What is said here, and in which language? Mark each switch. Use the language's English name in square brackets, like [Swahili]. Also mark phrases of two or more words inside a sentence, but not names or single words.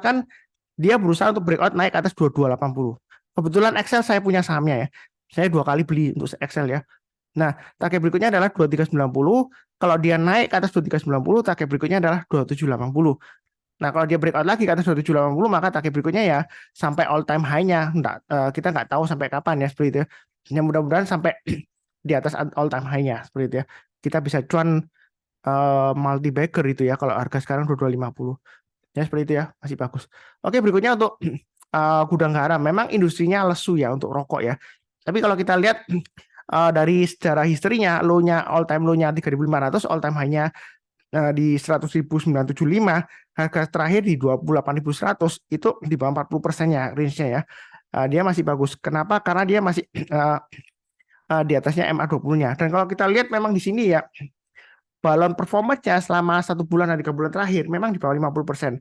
[Indonesian] Kan dia berusaha untuk breakout naik ke atas 2280. Kebetulan Excel saya punya sahamnya ya. Saya 2 kali beli untuk Excel ya. Nah, target berikutnya adalah 2390. Kalau dia naik ke atas 2390, target berikutnya adalah 2780. Nah, kalau dia breakout lagi ke atas 2780, maka target berikutnya ya sampai [English] all time high-nya. [Indonesian] Kita nggak tahu sampai kapan ya, seperti itu ya. Yang mudah-mudahan sampai di atas [English] all time high-nya, [Indonesian] seperti itu ya. Kita bisa cuan [English] multi bagger [Indonesian] itu ya, kalau harga sekarang 2250. Ya, seperti itu ya, masih bagus. Oke, berikutnya untuk gudang garam. Memang industrinya lesu ya untuk rokok ya. Tapi kalau kita lihat dari sejarah historinya, low-nya [English] all time low-nya [Indonesian] 3.500, [English] all time high-nya [Indonesian] di 100.975, harga terakhir di 28.100, itu di bawah 40%-nya range-nya ya. Dia masih bagus. Kenapa? Karena dia masih di atasnya MA20-nya. Dan kalau kita lihat memang di sini ya, balon performance-nya selama 1 bulan dan 3 bulan terakhir memang di bawah 50%.